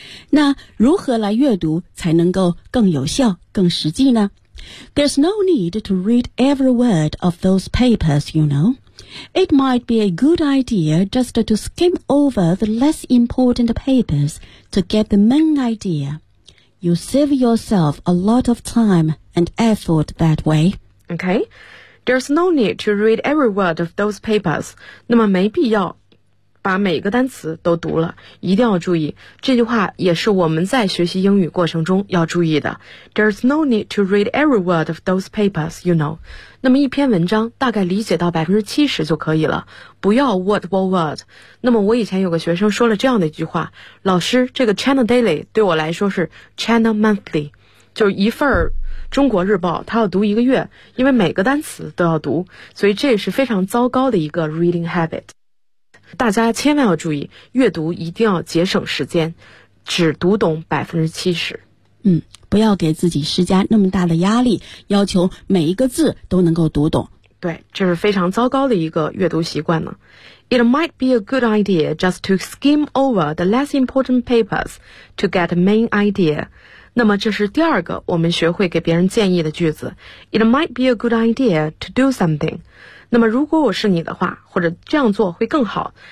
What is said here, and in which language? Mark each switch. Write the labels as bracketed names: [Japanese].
[Chinese] 那如何来阅读才能够更有效更实际呢 [English] There's no need to read every word of those papers you knowIt might be a good idea just to skim over the less important papers to get the main idea. You save yourself a lot of time and effort that way. Okay, there's no need to read every word of those papers. [Chinese] 那么没必要把每个单词都读了。一定要注意，这句话也是我们在学习英语过程中要注意的。 [English] There's no need to read every word of those papers, you know. [Chinese] 那么一篇文章大概理解到 70% 就可以了不要 [English] word for word [Chinese] 那么我以前有个学生说了这样的一句话老师这个 China Daily 对我来说是 China Monthly 就是一份中国日报他要读一个月因为每个单词都要读所以这也是非常糟糕的一个 [English] reading habit [Chinese] 大家千万要注意阅读一定要节省时间只读懂 70% 不要给自己施加那么大的压力，要求每一个字都能够读懂。对，这是非常糟糕的一个阅读习惯呢。 [English] It might be a good idea just to skim over the less important papers to get the main idea. [Chinese] 那么这是第二个我们学会给别人建议的句子。 [English] It might be a good idea to do something. [Chinese] 那么如果我是你的话，或者这样做会更好。